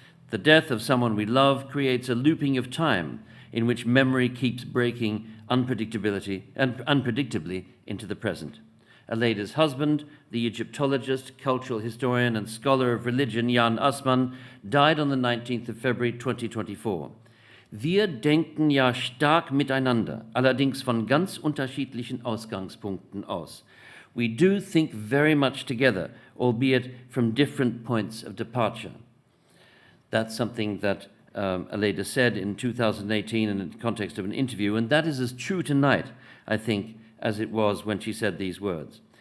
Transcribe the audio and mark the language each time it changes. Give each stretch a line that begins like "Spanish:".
English: The death of someone we love creates a looping of time in which memory keeps breaking unpredictably into the present. Aleida's husband, the Egyptologist, cultural historian, and scholar of religion Jan Assman, died on the 19th of February 2024.
German: Wir denken ja stark miteinander, allerdings von ganz unterschiedlichen Ausgangspunkten aus.
English: We do think very much together, albeit from different points of departure. That's something that Aleida said in 2018 in the context of an interview, and that is as true tonight, I think, as it was when she said these words.